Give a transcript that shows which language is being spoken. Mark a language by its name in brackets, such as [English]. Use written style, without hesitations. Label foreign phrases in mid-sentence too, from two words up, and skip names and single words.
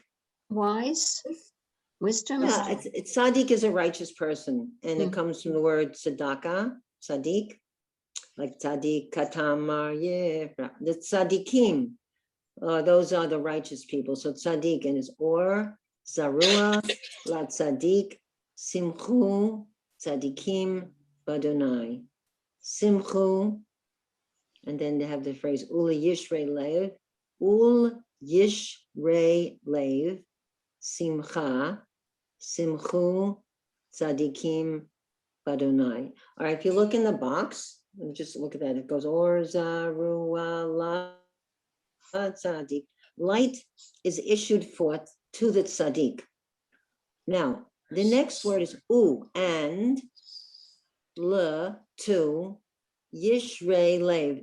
[English] Wise, wisdom. Yeah, it's tzaddik is a righteous person, and it Mm. comes from the word [Hebrew] צדקה צדיק, [English] like [Hebrew] צדיק כתמר, [English] yeah, the tzaddikim. Those are the righteous people. So tzaddik, and it's Or, [Hebrew] זרוע לצדיק שמחו צדיקים בה. [English] Simchu, and then they have the phrase [Hebrew] ולישרי לב ולישרי לב שמחה שמחו צדיקים בה. [English] All right, if you look in the box, let me just look at that. It goes [Hebrew] אור זרוע לצדיק. [English] Light is issued forth to the tzaddik. Now, the next word is u, and, le, to, [Hebrew] ישרי לב.